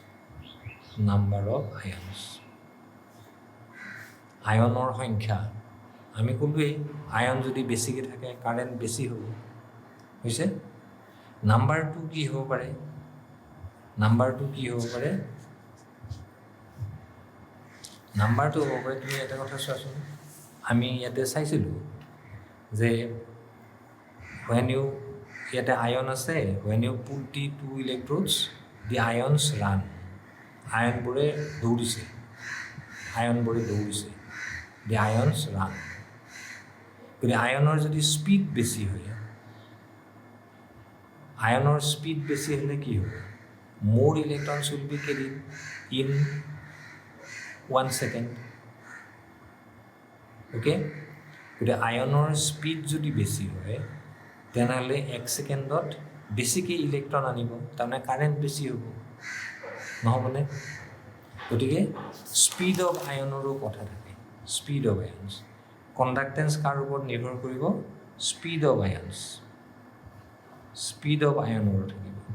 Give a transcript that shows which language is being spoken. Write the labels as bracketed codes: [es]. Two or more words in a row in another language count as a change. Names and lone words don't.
[as] আয়নৰ সংখ্যা আমি ক'লোৱেই, আয়ন যদি বেছিকৈ থাকে কাৰেণ্ট বেছি হ'ব। হৈছে নাম্বাৰ 2 কি হ'ব পাৰে? নাম্বাৰটো হ'ব পাৰে, তুমি এটা কথা চোৱাচোন, আমি ইয়াতে চাইছিলোঁ যে [en] when you [as] ইয়াতে ion আছে [en] when you put the two electrodes the ions run [as] ion বোৰে দৌৰিছে [en] the ions run [as] কিন্তু আয়নৰ যদি স্পিড বেছি হয় আয়নৰ স্পিড বেছি হলে কি হ'ব [en] more electrons will be carried in 1 second okay [as] কিন্তু আয়নৰ স্পিড যদি বেছি হয় তেনেহলে 1 সেকেন্ডত বেছিকে ইলেক্ট্ৰন আনিব তাৰমানে কারেন্ট বেছি হ'ব নহবনে গতিকে [en] speed of ionৰো [as] কথা থাকে [en] speed of ions conductance [as] কাৰ ওপৰত নিৰ্ভৰ কৰিব [en] speed of ions speed of ionৰো [as] থাকিব